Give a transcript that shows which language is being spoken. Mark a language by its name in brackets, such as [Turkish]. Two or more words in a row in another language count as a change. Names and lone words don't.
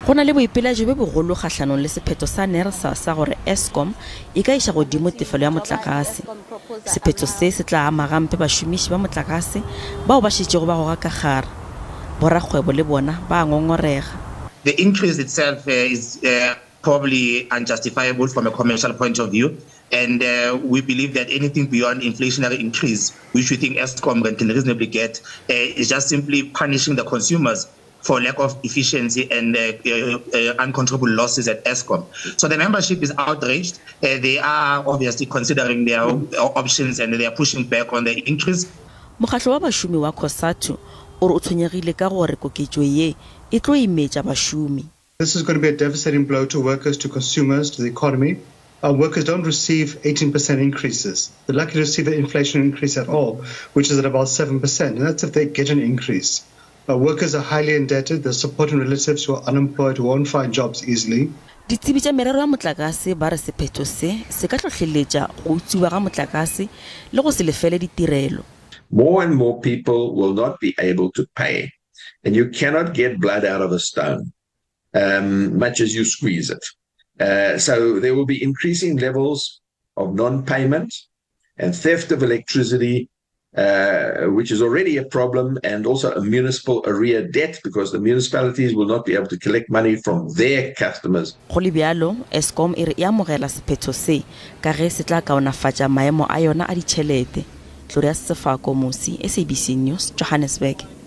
[Northern Sotho] Go na le boipelaetso bo bogolo kgatlhanong le sephetho sa Nersa sa gore Eskom e ka iša godimo tefelo ya motlakase. Sephetho se se tla ama gampe bašomiši ba motlakase bao ba šetšego ba goga ka gare. Borakgwebo le bona ba ngongorega. [English] The increase itself is probably unjustifiable from a commercial point of view, and we believe that anything beyond inflationary increase, which we think Eskom can reasonably get, is just simply punishing the consumers for lack of efficiency and uncontrollable losses at Eskom. So the membership is outraged. They are obviously considering their options and they are pushing back on the increase. [Northern Sotho] Mokgatlo wa bašomi wa Koketso o re o tshwenyegile ka gore koketšo ye e tlo imetša bašomi. [English] This is going to be a devastating blow to workers, to consumers, to the economy. Our workers don't receive 18% increases. They're lucky to receive the inflation increase at all, which is at about 7%, and that's if they get an increase. Our workers are highly indebted. They're supporting relatives who are unemployed, who won't find jobs easily. [Northern Sotho] Ditsebi tša merero ya motlakase ba re sephetho se ka hlohleletsa go utswiwa ga motlakase le go se lefele ditirelo. [English] More and more people will not be able to pay, and you cannot get blood out of a stone, much as you squeeze it. So there will be increasing levels of non-payment and theft of electricity, which is already a problem, and also a municipal arrear debt because the municipalities will not be able to collect money from their customers. [Northern Sotho] Go le bjalo, Eskom e re e amogela sephetho se ka ge se tla kaonafatša maemo a yona a ditšhelete. SABC News, Johannesburg.